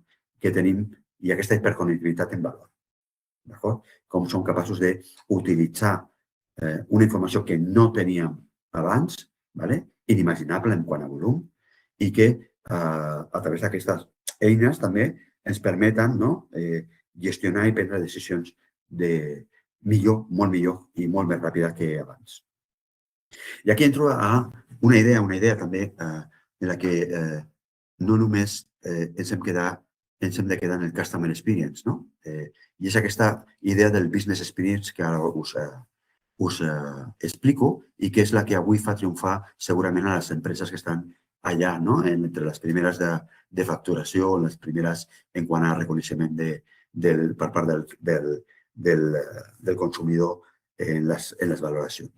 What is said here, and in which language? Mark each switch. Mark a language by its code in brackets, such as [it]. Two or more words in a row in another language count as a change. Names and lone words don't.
[ca] Que tenim i aquesta hiperconnectivitat en valor. Com som capaços d'utilitzar una informació que no teníem abans, inimaginable en quant a volum, i que a través d'aquestes eines també ens permeten gestionar i prendre decisions millor, molt millor i molt més ràpida que abans. I aquí entro a una idea també en la que no només ens hem de quedar en el [en] customer experience, [ca] no? I és aquesta idea del [en] business experience [ca] que ara us explico i que és la que avui fa triomfar segurament a les empreses que estan allà, no? Entre les primeres de facturació, les primeres en quant a reconeixement per part del consumidor en les valoracions.